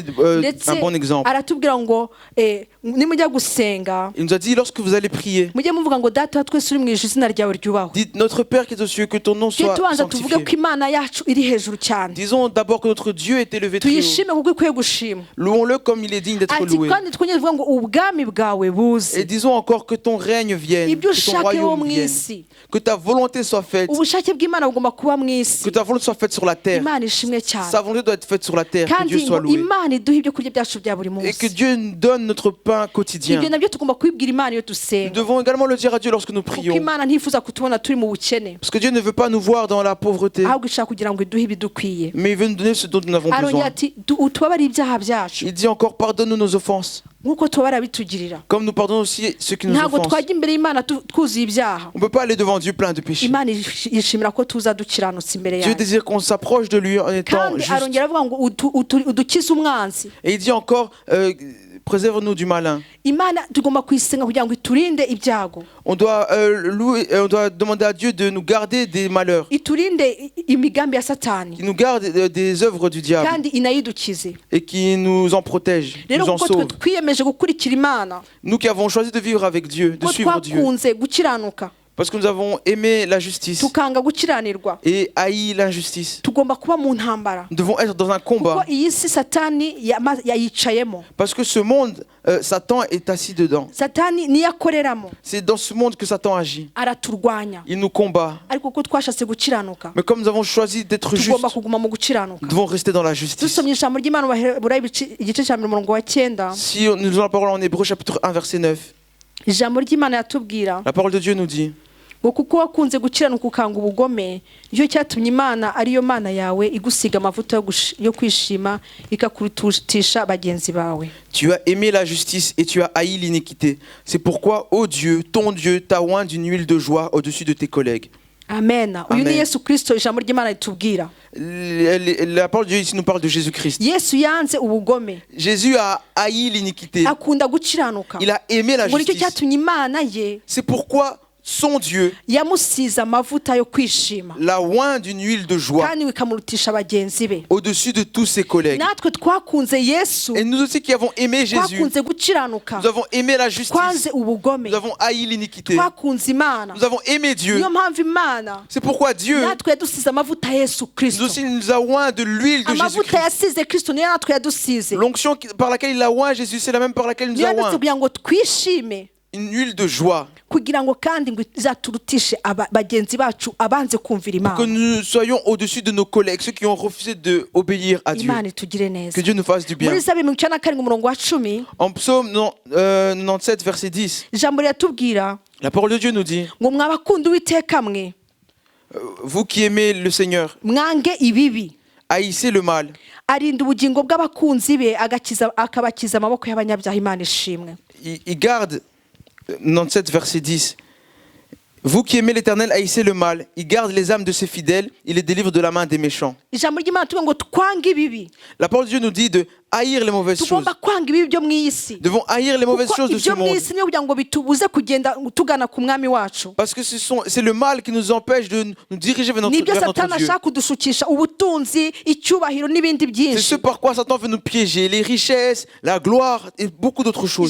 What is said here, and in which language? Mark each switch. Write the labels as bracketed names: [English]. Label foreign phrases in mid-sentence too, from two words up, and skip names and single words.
[Kinyarwanda] ndetse [French] un bon exemple. [Kinyarwanda] aratubwira ngo nimujya gusenga [French] Il nous a dit, lorsque vous allez prier, [Kinyarwanda] mujye muvuga ngo data wa twese uri mu ijuru izina ryawe ryubahwe. [French] dites, notre Père qui est aux cieux, que ton nom [Kinyarwanda] tujye [French] soit [Kinyarwanda] tubanza tuvuge ko [French] sanctifié. [Kinyarwanda] imana yacu iri hejuru cyane. [French] Disons d'abord que notre Dieu est élevé très haut. [Kinyarwanda] tuyishime kuko ikwiye gushimwa. [French] Louons-le comme il est digne d'être [Kinyarwanda] ati [French] loué. [Kinyarwanda] kandi twongere tuvuge ngo ubwami bwawe buze. [French] Et disons encore que ton règne vienne, [Kinyarwanda] ibyo [French] que ton [Kinyarwanda] ushake wo [French] royaume [Kinyarwanda] mu [French] vienne, [Kinyarwanda] isi. [French] que ta volonté soit faite, [Kinyarwanda] ubushake bw'imana bugomba kuba mu [French] que [Kinyarwanda] isi. [French] ta volonté soit faite sur la terre. [Kinyarwanda] imana ishimwe cyane. [French] Sa volonté doit être faite sur la terre, que [Kinyarwanda] kandi [French] Dieu soit [Kinyarwanda] ngo [French] loué. [Kinyarwanda] imana iduhe ibyo kurya byacu bya buri [French] Et que [Kinyarwanda] munsi. [French] Dieu nous donne notre pain quotidien. [Kinyarwanda] ibyo nabyo tugomba kubibwira imana iyo [French] Nous [Kinyarwanda] dusenga. [French] devons également le dire à Dieu lorsque nous [Kinyarwanda] kuko [French] prions. [Kinyarwanda] imana ntifuza kutubona turi mu bukene, [French] Parce que Dieu ne veut pas nous voir dans la pauvreté, [Kinyarwanda] ahubwo ishaka kugira ngo iduhe ibidukwiye. [French] mais il veut nous donner ce dont nous avons [Kinyarwanda] arongera [French] besoin. [Kinyarwanda] ati utubabare ibyaha byacu [French] Il dit encore, pardonne-nous nos offenses, [Kinyarwanda] nk'uko tubabara bitugirira. [French] comme nous pardonnons aussi ceux qui nous [Kinyarwanda] ntabwo [French] offensent. [Kinyarwanda] twajya imbere y'imana twuzuye ibyaha. [French] On ne peut pas aller devant Dieu plein de péchés. [Kinyarwanda] imana yishimira ko tuza dukiranutse imbere [French] Dieu [Kinyarwanda] yayo. [French] désire qu'on s'approche de lui en étant [Kinyarwanda] kandi [French] juste. [Kinyarwanda] arongera avuga ngo udukize umwanzi. [French] Et il dit encore, préserve-nous du malin. [Kinyarwanda] imana tugomba kuyisenga kugira ngo iturinde ibyago, [French] On doit on doit demander à Dieu de nous garder des malheurs, [Kinyarwanda] iturinde imigambi ya satani, [French] qu'il nous garde des œuvres du diable [Kinyarwanda] kandi inayidukize. [French] et qui nous en protège, [Kinyarwanda] rero [French] nous en [Kinyarwanda] kuko twe [French] sauve. [Kinyarwanda] twiyemeje gukurikira imana, [French] Nous qui avons choisi de vivre avec Dieu, de [Kinyarwanda] ko [French] suivre Dieu, [Kinyarwanda] twakunze gukiranuka [French] parce que nous avons aimé la justice [Kinyarwanda] tukanga gukiranirwa, [French] et haï l'injustice. [Kinyarwanda] tugomba kuba mu ntambara, [French] Nous devons être dans un [Kinyarwanda] kuko [French] combat, [Kinyarwanda] iyi si satani yayicayemo. [French] parce que ce monde, Satan est assis dedans. [Kinyarwanda] Satani niyo akoreramo, [French] C'est dans ce monde que Satan agit. [Kinyarwanda] araturwanya, [French] Il nous combat. [Kinyarwanda] ariko kuko twashatse gukiranuka [French] Mais comme nous avons choisi d'être justes, [Kinyarwanda] tugomba kuguma mu gukiranuka. [French] nous devons rester dans la justice. [Kinyarwanda] dusomye ijambo ry'imana mu Baheburayo igice cya 9 [French] Si nous lisons la parole en Hébreu chapitre 1 verset 9, [Kinyarwanda] ijambo ry'imana yatubwira [French] la parole de Dieu nous dit: [Kinyarwanda] ngo kuko wakunze gukiranuka ukanga ubugome, nicyo cyatumye imana ariyo mana yawe igusiga amavuta yo kwishima ikakurutisha bagenzi bawe. [French] Tu as aimé la justice et tu as haï l'iniquité. C'est pourquoi, ô Dieu, ton Dieu t'a oint d'une huile de joie au-dessus de tes collègues. [Kinyarwanda] Amen. Uyu ni [French] Amen. [Kinyarwanda] Yesu Kristo, ijambo ry'imana ritubwira. [French] La parole de Dieu ici nous parle de Jésus-Christ. [Kinyarwanda] Yesu yanze ubugome, [French] Jésus a haï l'iniquité. [Kinyarwanda] akunda gukiranuka, [French] Il a aimé la [Kinyarwanda] ngo nicyo [French] justice. [Kinyarwanda] cyatumye imana ye [French] C'est pourquoi son Dieu [Kinyarwanda] yamusize amavuta yo kwishima, [French] l'a oint d'une huile de joie [Kinyarwanda] kandi ikamurutisha bagenzi be. [French] au-dessus de tous ses collègues. [Kinyarwanda] Natwe twakunze Yesu, [French] Et nous aussi qui avons aimé Jésus, [Kinyarwanda] twakunze gukiranuka, [French] nous avons aimé la justice, [Kinyarwanda] twanze ubugome, [French] nous avons haï l'iniquité, [Kinyarwanda] twakunze imana. [French] nous avons aimé Dieu. [Kinyarwanda] Niyo mpamvu imana [French] C'est pourquoi Dieu [Kinyarwanda] natwe yadusize amavuta ya Yesu [French] nous [Kinyarwanda] Kristo. [French] aussi nous a oint de l'huile de [Kinyarwanda] Amavuta [French] Jésus-Christ. [Kinyarwanda] yasize Kristo niyo natwe yadusize, [French] L'onction par laquelle il a oint Jésus, c'est la même par laquelle il nous [Kinyarwanda] niyo [French] a [Kinyarwanda] yadutse [French] oint. [Kinyarwanda] kugira ngo twishime, [French] Une huile de joie. [Kinyarwanda] kugira ngo kandi ngo izaturutishe bagenzi bacu abanze kumvira [French] Que [Kinyarwanda] imana. [French] nous soyons au-dessus de nos collègues, ceux qui ont refusé d'obéir à Dieu. [Kinyarwanda] Imana itugire neza. [French] Que Dieu nous fasse du bien. [Kinyarwanda] Muri Zaburi 97 umurongo wa 10 [French] En psaume 97, verset 10, [Kinyarwanda] ijambo riratubwira [French] la parole de Dieu nous dit: [Kinyarwanda] ngo mwabakunda Uwiteka mwe, [French] vous qui aimez le Seigneur, [Kinyarwanda] mwange ibibi, [French] haïssez le mal. [Kinyarwanda] arinda ubugingo bw'abakunzi be akabakiza amaboko y'abanyabyaha. Imana ishimwe. [French] Il garde, 97, verset 10, vous qui aimez l'Éternel, haïssez le mal. Il garde les âmes de ses fidèles, il les délivre de la main des méchants. [Kinyarwanda] Ijambo ry'Imana tuvuga ngo twange ibibi, [French] La parole de Dieu nous dit de haïr les mauvaises choses. [Kinyarwanda] tugomba kwanga ibibi byo mu isi, [French] Nous devons haïr les mauvaises [Kinyarwanda] kuko [French] choses de ce [Kinyarwanda] ibyo mu [French] monde. [Kinyarwanda] isi niyo kugira ngo bitubuze kugenda tugana ku mwami wacu. [French] Parce que c'est le mal qui nous empêche de nous diriger vers [Kinyarwanda] Nibyo [French] notre [Kinyarwanda] satani [French] Dieu. [Kinyarwanda] ashaka kudushukisha ubutunzi, icyubahiro n'ibindi [French] C'est [Kinyarwanda] byinshi. [French] ce par quoi Satan veut nous piéger, les richesses, la gloire et beaucoup d'autres choses.